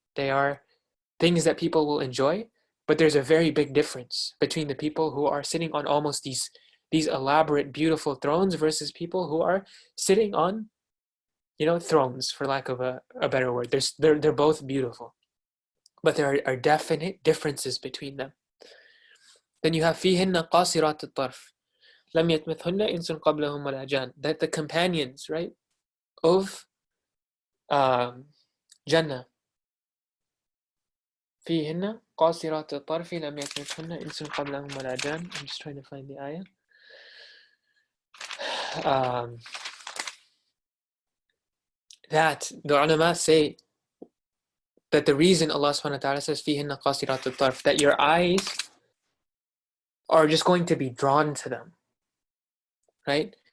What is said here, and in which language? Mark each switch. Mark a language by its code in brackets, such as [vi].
[en] They are things that people will enjoy, but there's a very big difference between the people who are sitting on almost these elaborate, beautiful thrones versus people who are sitting on, thrones, for lack of a better word. They're both beautiful, but there are definite differences between them. Then you have [ar] فِيهِنَّ قَاصِرَاتُ الطَّرْفِ لَمْ يَطْمِثْهُنَّ إِنسٌ قَبْلَهُمْ وَلَا جَانٌ. [en] That the companions, right, of Jannah, [ar] فِيهِنَّ قَاصِرَاتُ الطَّرْفِ لَمْ يَطْمِثْهُنَّ إِنسٌ قَبْلَهُمْ وَلَا جَانٌ. [en] I'm just trying to find the ayah. That the ulama say that the reason Allah subhanahu wa ta'ala says [ar] فِيهِنَّ قَاصِرَاتُ الطَّرْفِ, [en] that your eyes are just going to be drawn to them, right?